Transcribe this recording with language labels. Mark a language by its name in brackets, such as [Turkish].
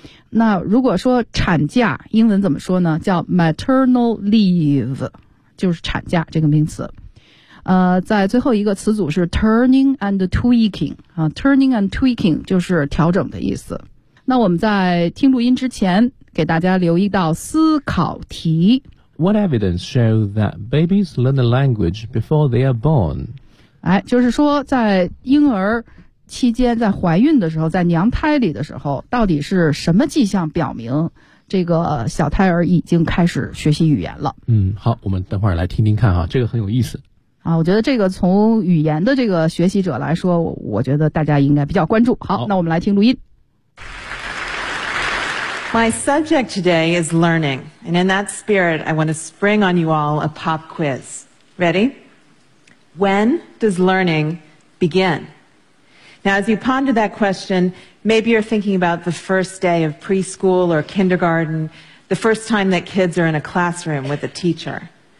[Chinese] 那如果说产假英文怎么说呢，叫 maternal leave, 就是产假这个名词。在最后一个词组是 [English] turning and tweaking,、turning and tweaking [Chinese] 就是调整的意思。那我们在听录音之前给大家留一道思考题。 [English] What evidence show that babies learn the language before they are born? [Chinese] 哎，就是说在婴儿期间，在怀孕的时候，在娘胎里的时候，到底是什么迹象表明这个小胎儿已经开始学习语言了？好，我们等会儿来听听看啊，这个很有意思。啊，我觉得这个从语言的这个学习者来说，我觉得大家应该比较关注。好，那我们来听录音。 [English] My subject today is learning, and in that spirit, I want to spring on you all a pop quiz. Ready? When does learning begin? Now, as you ponder that question, maybe you're thinking about the first day of preschool or kindergarten, the first time that kids are in a classroom with a teacher.